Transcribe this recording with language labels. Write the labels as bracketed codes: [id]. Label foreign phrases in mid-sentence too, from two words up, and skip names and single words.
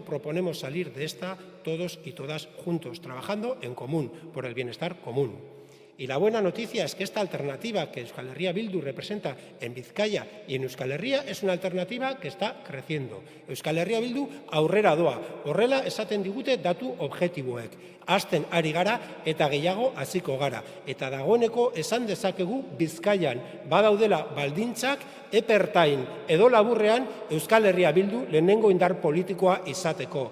[es] Proponemos salir de esta todos y todas juntos, trabajando en común, por el bienestar común. Y la buena noticia es que esta alternativa que Euskal Herria Bildu representa en Vizcaya y en Euskal Herria es una alternativa que está creciendo. [eu] Euskal Herria Bildu aurrera doa, horrela esaten digute datu objektiboek. Hasten ari gara eta gehiago hasiko gara. Eta dagoeneko esan dezakegu Bizkaian badaudela baldintzak epertain edo laburrean Euskal Herria Bildu lehenengo indar politikoa izateko.